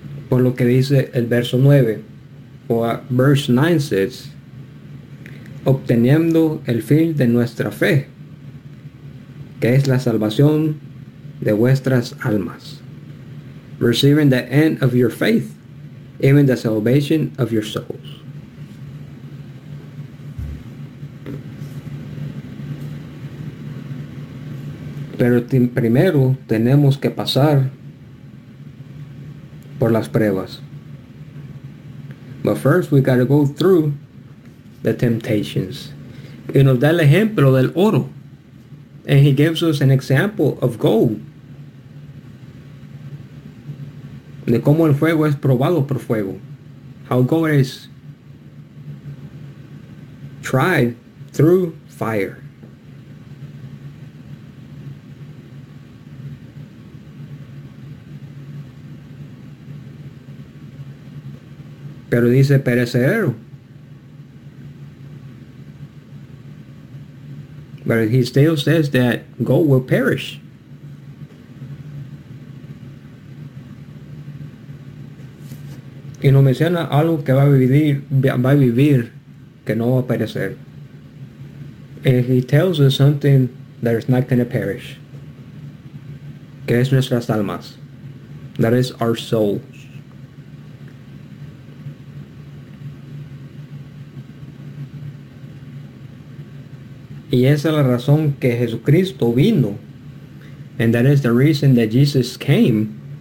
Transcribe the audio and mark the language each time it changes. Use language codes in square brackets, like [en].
[es] Por lo que dice el verso 9, [en] o verse 9 says, [es] obteniendo el fin de nuestra fe, que es la salvación de vuestras almas. [en] Receiving the end of your faith, even the salvation of your souls. [es] Pero primero tenemos que pasar por las pruebas. [en] But first we gotta go through the temptations. [es] Y nos da el ejemplo del oro. [en] And he gives us an example of gold. [es] De cómo el fuego es probado por fuego. [en] How gold is tried through fire. [es] Pero dice perecedero. [en] But he still says that gold will perish. [es] Y no menciona algo que va a vivir, que no va a perecer. [en] And he tells us something that is not going to perish. [es] Que es nuestras almas. [en] That is our soul. [es] Y esa es la razón que Jesucristo vino. [en] And that is the reason that Jesus came.